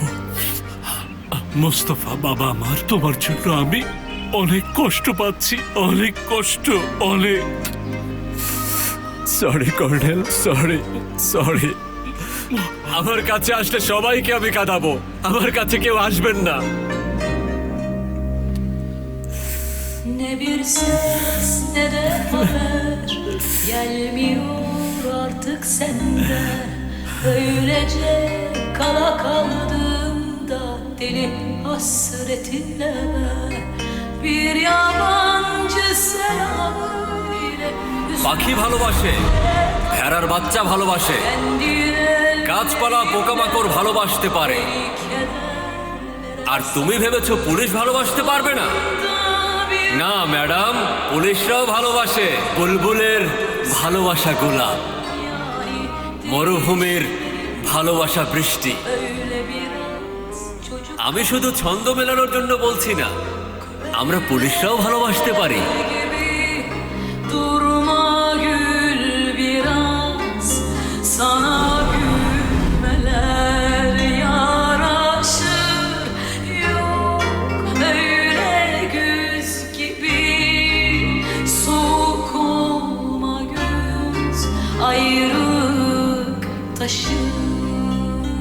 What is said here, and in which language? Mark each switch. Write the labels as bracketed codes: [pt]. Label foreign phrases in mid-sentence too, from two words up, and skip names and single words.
[bn] মোস্তফা বাবা আমার, তোমার জন্য আমি অনেক কষ্ট পাচ্ছি, অনেক কষ্ট, অনেক। [en] Sorry colonel, sorry sorry. [bn] আমার কাছে আসলে সবাইকে আমি কাঁদাবো, আমার কাছে কেউ আসবেন না। [tr] Ne bir ses ne de haber gelmiyor artık senden. Öylece kala kaldım da deli hasretinle ben. Bir yabancı selamıyla [bn] পাখি ভালোবাসে, ভেড়ার বাচ্চা ভালোবাসে, গাছপালা পোকামাকড় ভালোবাসতে পারে। আর তুমি ভেবেছো পুলিশ ভালোবাসতে পারবে না? না ম্যাডাম, পুলিশরাও ভালোবাসে। বুলবুলের ভালোবাসা গোলাপ, মরুভূমির ভালোবাসা বৃষ্টি। আমি শুধু ছন্দ মেলানোর জন্য বলছি না, আমরা পুলিশরাও ভালোবাসতে পারি। [tr] durma gül biraz sana gülmeler yaraşır. Yok öyle güz gibi soğuk olma göz, ayrılık taşır.